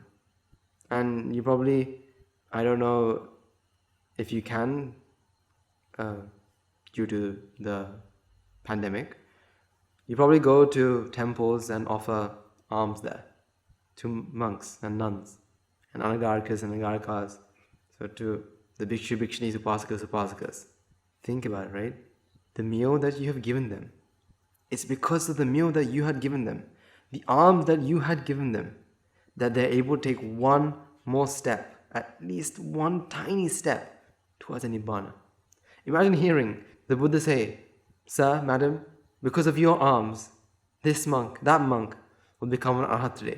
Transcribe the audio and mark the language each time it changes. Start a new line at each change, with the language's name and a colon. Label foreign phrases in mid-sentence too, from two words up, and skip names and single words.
English: And you probably, I don't know if you can, due to the pandemic, you probably go to temples and offer alms there to monks and nuns and anagarkas and agarikas, so to the bhikshu, bhikshunis, upasakas, upasakas. Think about it, right? The meal that you have given them, it's because of the meal that you had given them, the alms that you had given them, that they're able to take one more step, at least one tiny step towards a nibbana. Imagine hearing the Buddha say, "Sir, madam, because of your alms, this monk, that monk will become an arhat today.